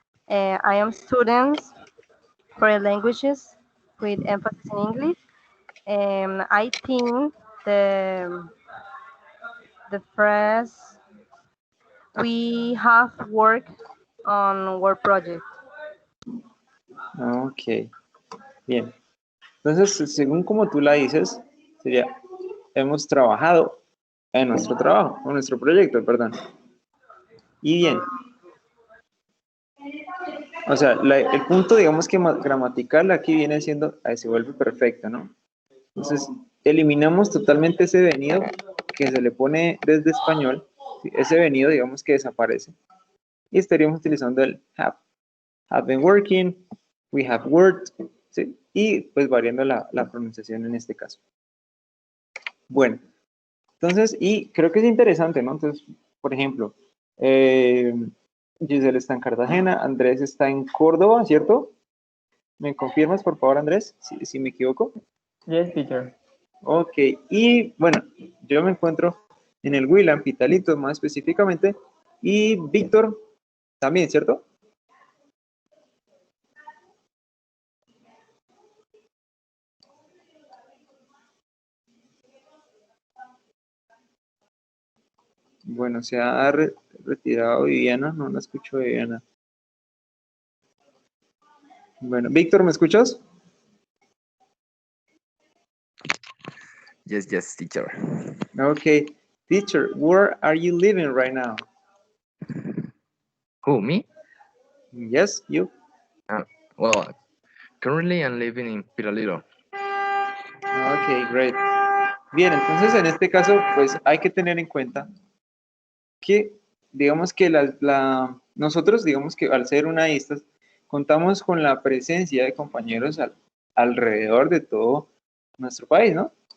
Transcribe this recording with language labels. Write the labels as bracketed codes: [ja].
[en] I am student for languages with emphasis in English. I think the phrase we have worked on work project. [es] Ok, bien. Entonces, según como tú la dices, sería, hemos trabajado en nuestro trabajo, en nuestro proyecto, perdón. Y bien. O sea, el punto, digamos que gramatical aquí viene siendo, ahí se vuelve perfecto, ¿no? Entonces, eliminamos totalmente ese venido que se le pone desde español, ¿sí? Ese venido, digamos que desaparece. Y estaríamos utilizando el have. [en] Have been working, we have worked, ¿sí? [es] Y pues variando la pronunciación en este caso. Bueno, entonces, y creo que es interesante, ¿no? Entonces, por ejemplo, Giselle está en Cartagena, Andrés está en Córdoba, ¿cierto? ¿Me confirmas, por favor, Andrés, si me equivoco? [en] Yes, teacher. [es] Ok, y bueno, yo me encuentro en el Huila, en Pitalito más específicamente, y Víctor también, ¿cierto? Bueno, se ha retirado Viviana, no la escucho Viviana. Bueno, Víctor, ¿me escuchas? [en] Yes, yes, teacher. Okay, teacher, where are you living right now? Who, me? Yes, you. Well, currently I'm living in Piralito. Ok, great. [es] Bien, entonces en este caso, pues hay que tener en cuenta que, digamos que nosotros, digamos que al ser una isla, contamos con la presencia de compañeros alrededor de todo nuestro país, ¿no?